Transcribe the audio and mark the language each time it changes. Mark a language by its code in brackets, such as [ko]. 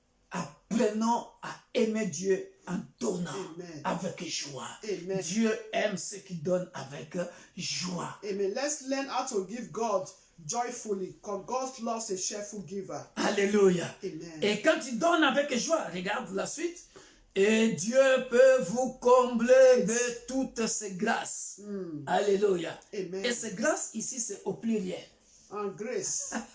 [fr] Apprenons à aimer Dieu en donnant Amen. avec joie. Amen. Dieu aime ceux qui donnent avec joie. [en] Amen. Let's learn how to give God joyfully, because God loves a cheerful giver. Alléluia. Amen. [fr] Et quand il donne avec joie, regarde la suite. Et Dieu peut vous combler de toutes ses grâces. Alléluia. Amen. Et ces grâces ici, c'est au pluriel. [en] And grace.